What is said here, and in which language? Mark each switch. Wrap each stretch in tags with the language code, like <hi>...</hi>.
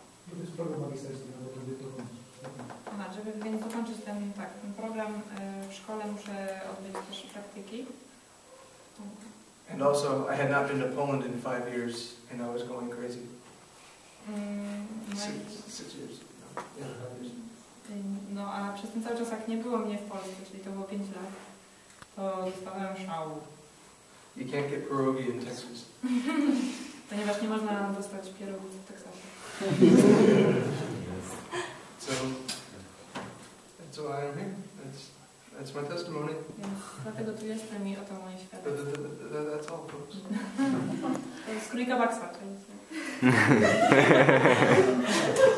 <pl>To jest program magisterski, albo to dokończyć. Żeby więc dokończyć ten program w szkole muszę odbyć też praktyki.</pl> <en>And also, I had not been to Poland in 5 years, and I was going crazy. 6 years. No, yeah, 5 years.</en> <pl>No a przez ten cały czas, jak nie było mnie w Polsce, czyli to było 5 lat, to dostałem szału.</pl> <en>You can't get pierogi in Texas.</en> <pl>Ponieważ nie można dostać pierogów w Teksasie.</pl> <en>So that's why I'm here. That's my testimony.</en> <pl>Więc dlatego tu jestem i oto moje świadectwo.</pl> <en>That's all, folks.</en> <pl>To jest królika baksa, czyli</pl>